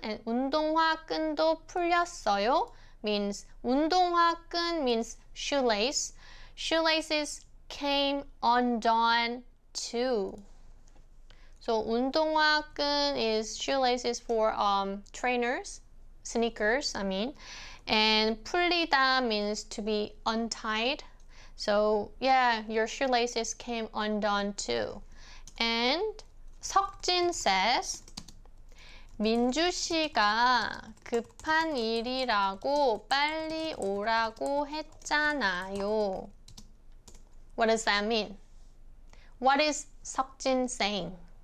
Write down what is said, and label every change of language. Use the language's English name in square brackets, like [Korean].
[English] And [Korean] 운동화 끈도 풀렸어요 [English] means 운동화 끈 means shoelace. Shoelaces came undone too. So 운동화 끈 is shoelaces for trainers, sneakers, I mean. And 풀리다 means to be untied. So yeah, your shoelaces came undone too. And 석진 says, [Korean] 민주 씨가 급한 일이라고 빨리 오라고 했잖아요. [English] What does that mean? What is 석진 saying?